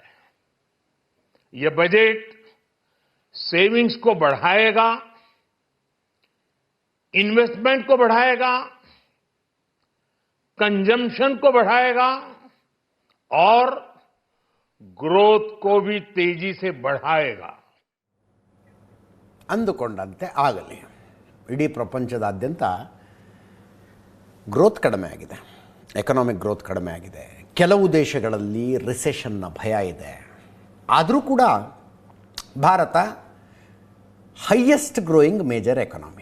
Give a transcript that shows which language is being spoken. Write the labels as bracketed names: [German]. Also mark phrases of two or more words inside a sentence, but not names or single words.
[Hindi] यह बजट सेविंग्स को बढ़ाएगा, इन्वेस्टमेंट को बढ़ाएगा, कंजम्पशन को बढ़ाएगा और ग्रोथ को भी तेजी से बढ़ाएगा. [Kannada] ಅಂದುಕೊಂಡಂತೆ ಆಗಲಿ. ಇಡೀ ಪ್ರಪಂಚದಾದ್ಯಂತ ಗ್ರೋತ್ ಕಡಿಮೆ ಆಗಿದೆ, [English] economic growth [Kannada] ಕಡಿಮೆ ಆಗಿದೆ. ಕೆಲವು ದೇಶಗಳಲ್ಲಿ ರಿಸೆಷನ್ನ ಭಯ ಇದೆ. ಆದರೂ ಕೂಡ ಭಾರತ [English] highest growing major economy.